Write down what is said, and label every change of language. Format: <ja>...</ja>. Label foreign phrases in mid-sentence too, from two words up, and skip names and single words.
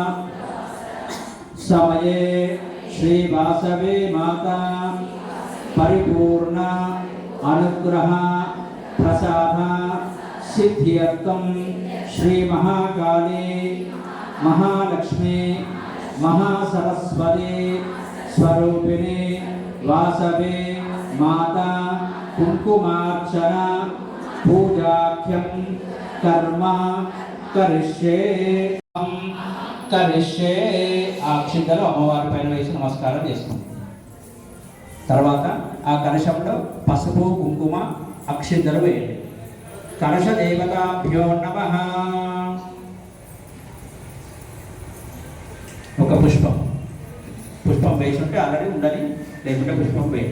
<sa>समये श्री वासवे माता परिपूर्ण अनुग्रह प्रसाद सिद्ध्यर्थं श्री महाकाली महालक्ष्मी महासरस्वती स्वरूपिणी वासवे माता कुंकुमार्चना पूजाख्यं कर्म करिष्ये</sa> <te>ఆ అక్షింతలు అమ్మవారి పైన వేసి నమస్కారం చేసుకుంటాం. తర్వాత ఆ కలశంలో పసుపు కుంకుమ అక్షింతలు వేయండి.</te> <sa>కలశ దేవతాభ్యో నమః.</sa> <te>ఒక పుష్పం వేసి ఉంటే ఆల్రెడీ ఉండాలి, లేకుంటే పుష్పం వేయండి.</te>